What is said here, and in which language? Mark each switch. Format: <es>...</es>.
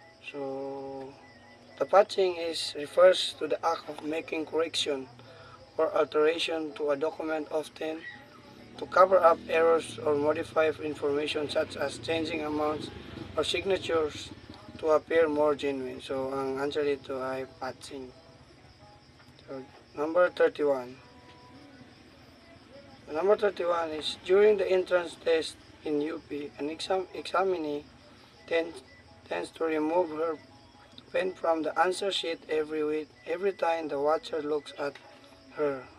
<en>So the patching refers to the act of making correction or alteration to a document, often to cover up errors or modify information such as changing amounts or signatures to appear more genuine.</en> <tl>So ang answer dito ay patching.</tl> <en>So number 31. Number 31 is during the entrance test in UP, an examinee tends to remove her pen from the answer sheet every time the watcher looks at her.</en>